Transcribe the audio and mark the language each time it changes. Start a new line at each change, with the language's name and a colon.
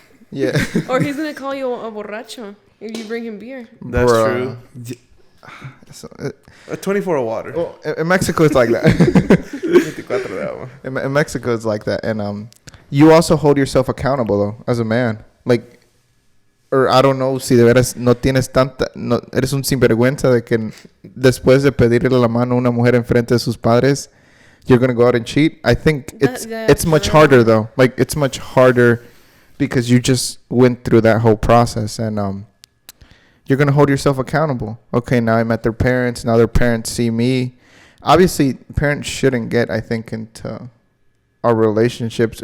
English: Yeah. Or he's gonna call you a borracho if you bring him beer. That's true. So, A 24 of water. Well, in Mexico it's like that.
Spanish: 24 de agua.
English: In Mexico it's like that, and you also hold yourself accountable though as a man. Like, or I don't know
Spanish: si de veras no tienes no eres un sinvergüenza de que después de pedirle la mano a una mujer enfrente de sus padres,
English: you're gonna go out and cheat. I think it's much harder though. Like it's much harder because you just went through that whole process, and you're gonna hold yourself accountable. Okay, now I met their parents. Now their parents see me. Obviously, parents shouldn't get, I think, into our relationships.